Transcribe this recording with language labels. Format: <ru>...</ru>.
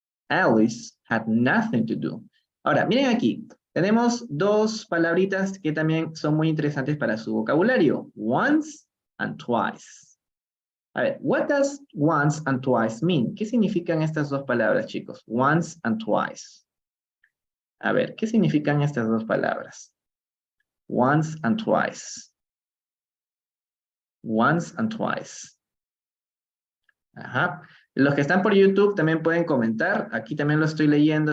<en>Alice had nothing to do.</en> <es>Ahora, miren aquí. Tenemos dos palabritas que también son muy interesantes para su vocabulario.</es> <en>Once and twice.</en> <es>A ver,</es> <en>what does once and twice mean?</en> <es>¿Qué significan estas dos palabras, chicos?</es> <en>Once and twice.</en> <es>A ver, ¿qué significan estas dos palabras?</es> <en>Once and twice. Once and twice. Ajá.</en> <es>Los que están por YouTube también pueden comentar. Aquí también lo estoy leyendo.</es>